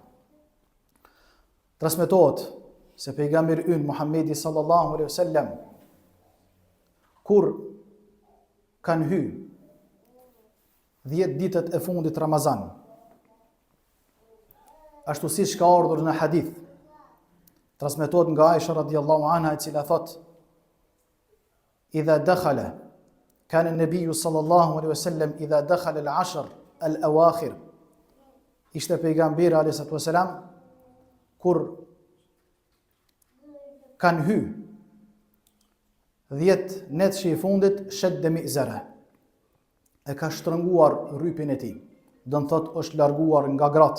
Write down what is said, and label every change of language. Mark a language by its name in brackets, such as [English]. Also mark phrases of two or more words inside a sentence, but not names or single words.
[Albanian] Transmetohet se pejgamberi ynë Muhammedi [Arabic] صلى الله عليه وسلم [Albanian] kur kanë hy 10 ditët e fundit Ramazan, ashtu siç ka ardhur në hadith, transmetohet nga Aisha [Arabic] رضي الله عنها [Albanian] e cila thot: [Arabic] "إذا دخل كان النبي صلى الله عليه وسلم إذا دخل العشر الأواخر." [Albanian] Ishte pejgamberi [Arabic] عليه الصلاة والسلام [Albanian] kur kanë hy 10 netëshi i fundit, [Arabic] شد مئزر, [Albanian] e ka shtrënguar rrypin e tij, do të thot është larguar nga gratë.